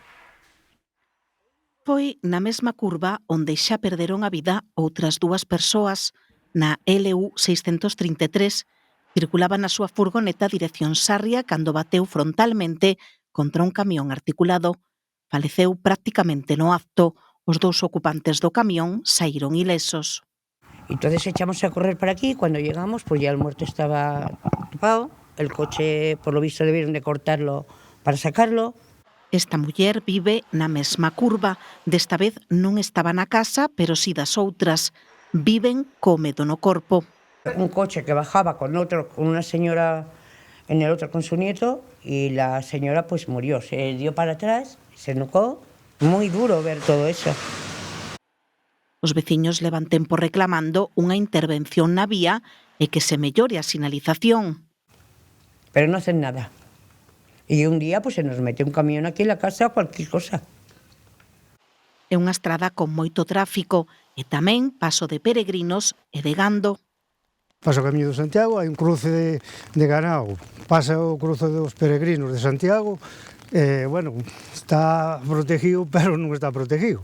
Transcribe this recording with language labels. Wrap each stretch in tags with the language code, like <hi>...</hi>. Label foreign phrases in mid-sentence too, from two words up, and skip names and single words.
<gl>Foi na mesma curva onde xa perderon a vida outras 2 persoas. Na LU 633 circulaba na súa furgoneta dirección Sarria cando bateu frontalmente contra un camión articulado. Faleceu prácticamente no acto. Os 2 ocupantes do camión saíron ilesos.</gl> <es>Entonces echamos a correr para aquí. Cuando llegamos, pues ya el muerto estaba topado. El coche, por lo visto, debieron de cortarlo para sacarlo.</es> <gl>Esta muller vive na mesma curva. Desta vez non estaba na casa, pero si das outras. Viven co medo no corpo.</gl> <es>Un coche que bajaba con una señora en el otro con su nieto y la señora pues murió. Se dio para atrás, se nucó. Muy duro ver todo eso.</es> <gl>Os veciños levan tempo reclamando unha intervención na vía e que se mellore a sinalización.</gl> <es>Pero no hacen nada. Y un día pues se nos mete un camión aquí en la casa o cualquier cosa.</es> <gl>É unha estrada con moito tráfico e tamén paso de peregrinos e de gando. Pasa o Camiño de Santiago, hai un cruce de ganado, pasa o cruce dos peregrinos de Santiago, bueno, está protegido, pero non está protegido.</gl>